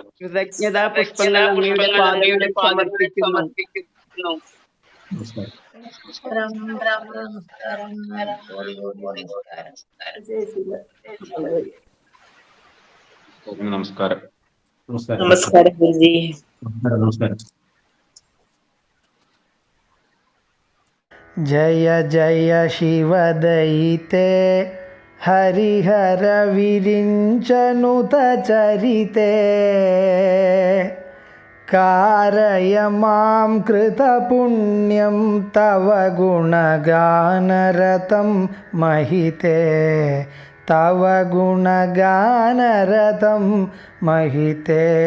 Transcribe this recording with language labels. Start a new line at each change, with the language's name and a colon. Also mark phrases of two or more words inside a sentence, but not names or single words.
Malayalam: കൃതജ്ഞതാ പുഷ്പങ്ങൾ അങ്ങയുടെ പാദങ്ങളിൽ സമർപ്പിക്കുന്നു. നമസ്കാരം. നമസ്കാരം. നമസ്കാരം. നമസ്കാരം ഗുരുജി. നമസ്കാരം.
Sanskrit: जय जय शिवदयिते हरिहर विरिञ्चनुत चरिते कारय मां कृतपुण्यं तव गुणगानरतं महिते तव गुणगानरतं महिते